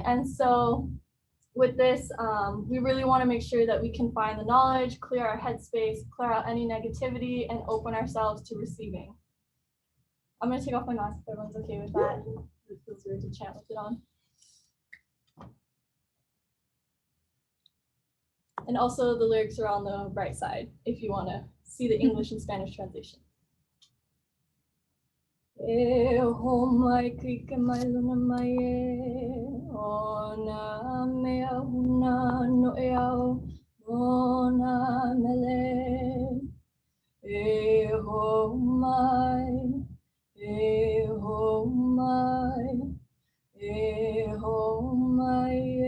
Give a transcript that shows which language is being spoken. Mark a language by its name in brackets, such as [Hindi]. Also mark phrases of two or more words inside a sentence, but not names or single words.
[English] And so with this, we really want to make sure that we can find the knowledge, clear our headspace, clear out any negativity, and open ourselves to receiving. I'm going to take off my mask if everyone's okay with that. It feels weird to chant with it on. And also the lyrics are on the right side if you want to see the English and Spanish translation. [Hawaiian] E homai kike mai luna mai e ona mea huna no e au ona mele e homai e homai e homai